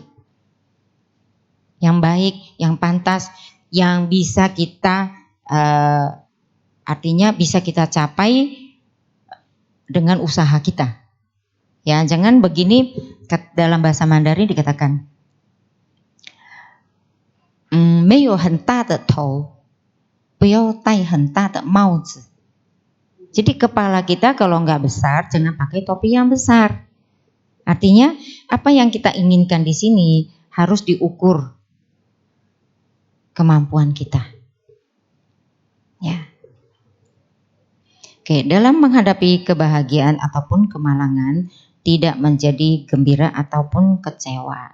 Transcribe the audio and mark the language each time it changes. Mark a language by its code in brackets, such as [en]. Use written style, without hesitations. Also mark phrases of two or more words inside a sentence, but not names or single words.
[id] Yang baik, yang pantas, yang bisa kita artinya bisa kita capai dengan usaha kita. Ya, jangan begini dalam bahasa Mandarin dikatakan [zh] 没有很大的头，不要戴很大的帽子. [id] Jadi kepala kita kalau nggak besar jangan pakai topi yang besar. Artinya apa yang kita inginkan di sini harus diukur kemampuan kita. Ya. Oke, dalam menghadapi kebahagiaan ataupun kemalangan, tidak menjadi gembira ataupun kecewa.